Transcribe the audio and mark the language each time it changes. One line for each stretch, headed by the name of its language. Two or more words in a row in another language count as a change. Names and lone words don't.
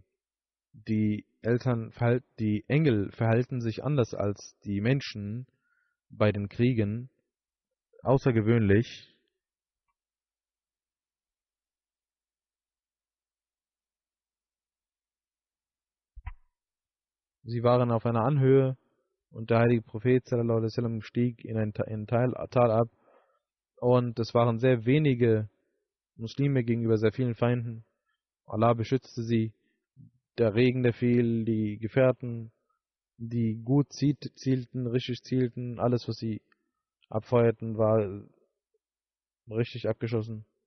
German: Die Engel verhalten sich anders als die Menschen bei den Kriegen, außergewöhnlich. Sie waren auf einer Anhöhe und der heilige Prophet
Arabic: صلى الله عليه وسلم
German: stieg in ein Tal ab und es waren sehr wenige Muslime gegenüber sehr vielen Feinden. Allah beschützte sie, der Regen, der fiel, die Gefährten, die gut zielten, richtig zielten, alles was sie abfeuerten, war richtig abgeschossen.